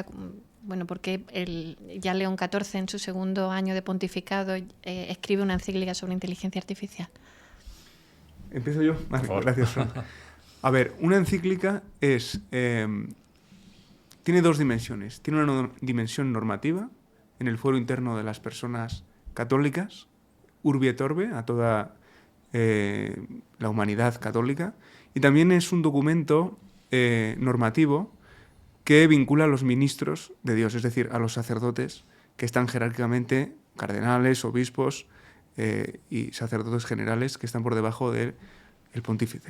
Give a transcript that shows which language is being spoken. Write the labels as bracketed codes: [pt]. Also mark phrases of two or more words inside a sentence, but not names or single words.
[es] Bueno, porque ya León XIV en su segundo año de pontificado escribe una encíclica sobre inteligencia artificial? ¿Empiezo yo? Vale, gracias, Fran. A ver, una encíclica tiene dos dimensiones. Tiene una dimensión normativa en el fuero interno de las personas católicas, [la] urbi et orbe, [es] a toda la humanidad católica, y también es un documento normativo que vincula a los ministros de Dios, es decir, a los sacerdotes que están jerárquicamente, cardenales, obispos y sacerdotes generales que están por debajo del pontífice.